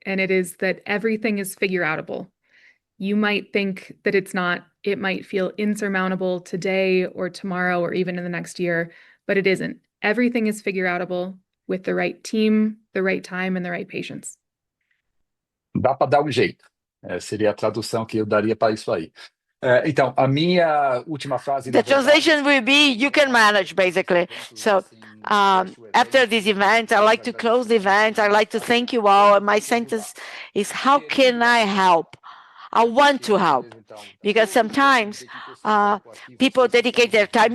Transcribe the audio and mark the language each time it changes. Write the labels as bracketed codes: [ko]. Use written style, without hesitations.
[en] And it is that everything is figure outable. You might think that it's not. It might feel insurmountable today or tomorrow or even in the next year, but it isn't. Everything is figure outable with the right team, the right time, and the right patience. [pt] Dá para dar um jeito. Seria a tradução que eu daria para isso aí. Então, a minha última frase. [en] The translation will be, you can manage, basically. So after this event, I'd like to close the event. I'd like to thank you all. And my sentence is, how can I help? I want to help, because sometimes people dedicate their time.